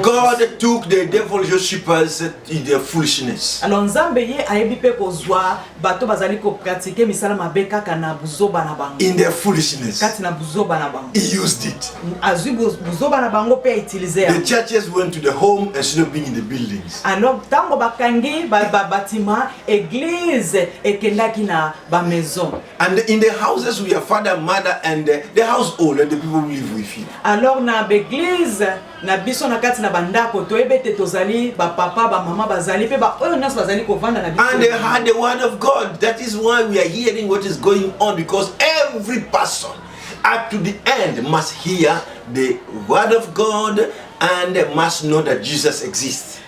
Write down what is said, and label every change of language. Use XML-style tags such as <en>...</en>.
<en>God took the devil worshippers in their foolishness.</en> <ln>Alors nzambe ye ayebi pe kozwa bato bazali ko pratiquer misala mabe kaka na buzoba na bango.</ln> <en>In their foolishness.</en> <ln>Kati na buzoba na bango.</ln> <en>He used it. The churches went to the home instead of being in the buildings.</en> <ln>Alors tango bakangi ba bâtiment église ekendaki na ba maison.</ln> <en>And in the houses we have father, mother and the household and the people who live with you.</en> <ln>Alors na église na biso na kati na bandako to ebete tozali ba papa ba mama bazali pe ba oyo nas bazali ko vanda na biso.</ln> <en>And they had the word of God. That is why we are hearing what is going on, because every person up to the end must hear the word of God and must know that Jesus exists.</en>